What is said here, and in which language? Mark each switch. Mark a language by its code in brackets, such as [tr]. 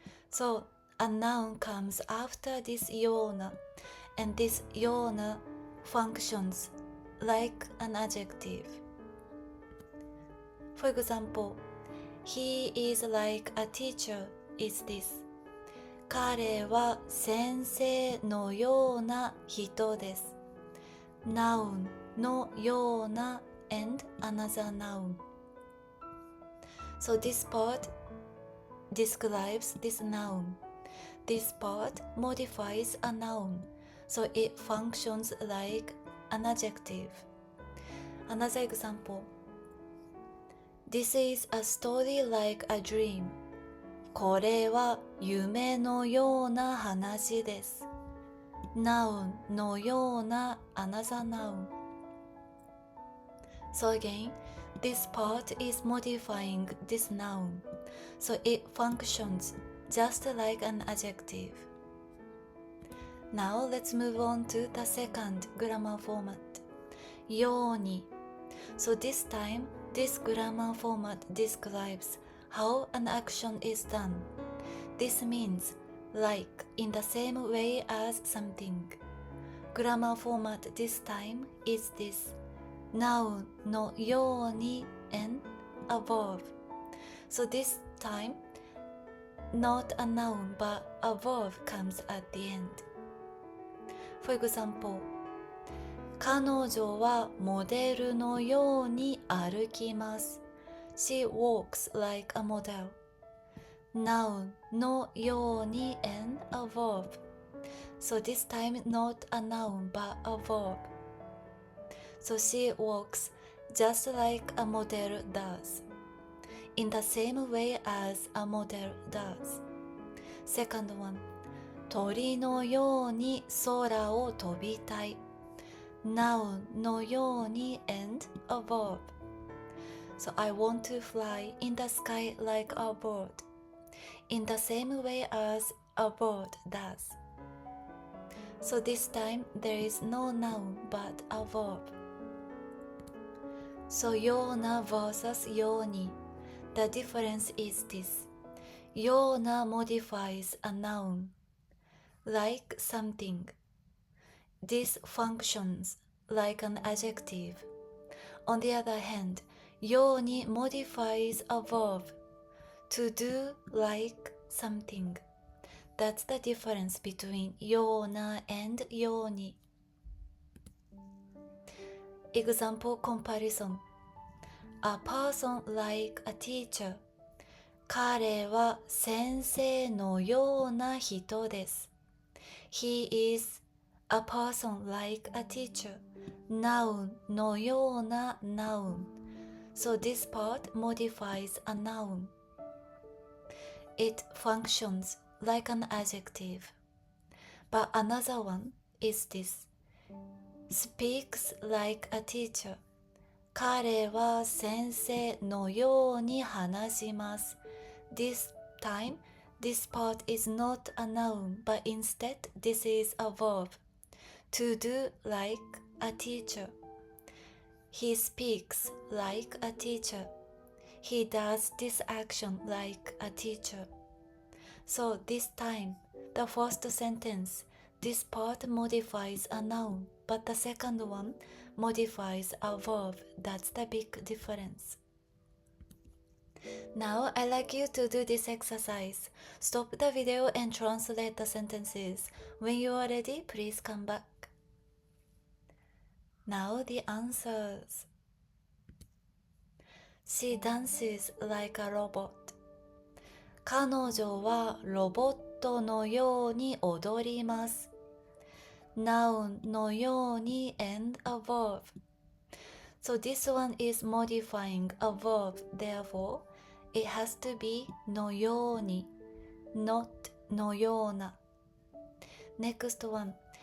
[en] So a noun comes after this ような, and this ような functions like an adjective. For example, he is like a teacher is this. [ja] 彼は先生のような人です。 [en] Noun のような and another noun. So this part describes this noun. This part modifies a noun, so it functions like an adjective. Another example. This is a story like a dream. [ja] これは夢のような話です。 [en] Noun のような another noun. So again, this part is modifying this noun, so it functions just like an adjective. Now let's move on to the second grammar format, ように. So this time, this grammar format describes how an action is done. This means like in the same way as something. Grammar format this time is this. Noun のように and a verb. So this time, not a noun but a verb comes at the end. For example, [ja] 彼女はモデルのように歩きます。 [en] She walks like a model. Noun のように and a verb. So this time not a noun but a verb. So she walks just like a model does, in the same way as a model does. Second one, [ja] 鳥のように空を飛びたい。 [en] Noun のように and a verb. So I want to fly in the sky like a bird, in the same way as a bird does. So this time there is no noun but a verb. So ような versus ように. The difference is this. ような modifies a noun, like something. This functions like an adjective. On the other hand, ように modifies a verb, to do like something. That's the difference between ような and ように. Example comparison. A person like a teacher. [ja] 彼は先生のような人です。 [en] He is a person like a teacher. Noun のような noun. So this part modifies a noun. It functions like an adjective. But another one is this. Speaks like a teacher. [ja] 彼は先生のように話します。 [en] This time, this part is not a noun, but instead this is a verb. To do like a teacher. He speaks like a teacher. He does this action like a teacher. So this time, the first sentence This part modifies a noun, but the second one modifies a verb. That's the big difference. Now I'd like you to do this exercise. Stop the video and translate the sentences. When you are ready, please come back. Now the answers. She dances like a robot. [ja] 彼女はロボットのように踊ります。 [en] Noun のように and a verb. So this one is modifying a verb. Therefore, it has to be のように not のような。 Next one.